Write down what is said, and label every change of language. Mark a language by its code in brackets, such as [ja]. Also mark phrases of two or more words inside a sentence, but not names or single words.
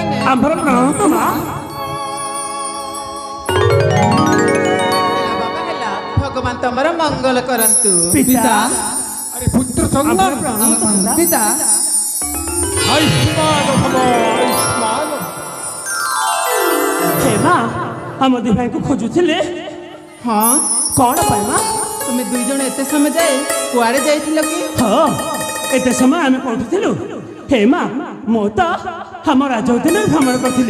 [or] ଆମର ପ୍ରଣାମ ତ ମା। ବାବା ହେଲା ଭଗବାନ ତମର ମଙ୍ଗଳ କରନ୍ତୁ। ପିତା [hi] अरे पुत्र संगम [or] ପିତା [sa] आयुष्मान भव आयुष्मान [or] ହେ ମା ଆମ ଦି ଭାଇଙ୍କୁ ଖୋଜୁଥିଲେ ହଁ କଣ ପାଇଁ ମା? ତୁମେ ଦୁଇ ଜଣ ଏତେ ସମୟ ଯାଏ କୁଆଡେ ଯାଇଥିଲ କି? ହଁ ଏତେ ସମୟ ଆମେ ପଢୁଥିଲୁ। ହେ ମା ମୁଁ ତ ଆମ ରାଜ ଉଦ୍ୟାନରେ ଭ୍ରମଣ କରିଥିଲି।